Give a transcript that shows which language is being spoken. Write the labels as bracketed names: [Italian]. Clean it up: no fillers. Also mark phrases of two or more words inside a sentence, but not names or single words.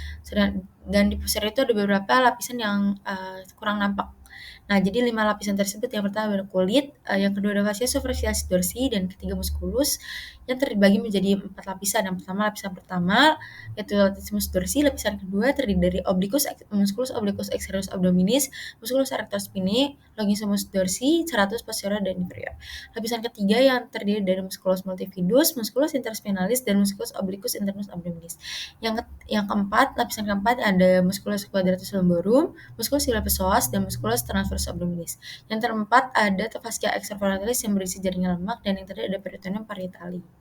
[Indonesian] Dan di posterior itu ada beberapa lapisan yang kurang nampak. Nah, jadi 5 lapisan tersebut yang pertama ada kulit, yang kedua ada [Latin] fascia superficialis dorsi, [Indonesian] dan ketiga musculus yang terbagi menjadi 4 lapisan. Yang pertama lapisan pertama yaitu [Latin] latissimus dorsi, [Indonesian] lapisan kedua terdiri dari [Latin] musculus obliquus externus abdominis, musculus erector spinae, longissimus dorsi, serratus posterior [Indonesian] dan inferior. Lapisan ketiga yang terdiri dari [Latin] musculus multifidus, musculus interspinalis [Indonesian] dan [Latin] musculus obliquus internus abdominis. [Indonesian] Yang keempat, lapisan keempat ada [Latin] musculus quadratus lumborum, musculus iliopsoas [Indonesian] dan [Latin] musculus transversus abdominis. [Indonesian] Yang keempat ada [Latin] fascia extraparietal [Indonesian] yang berisi jaringan lemak dan yang terakhir ada [Latin] peritoneum parietale.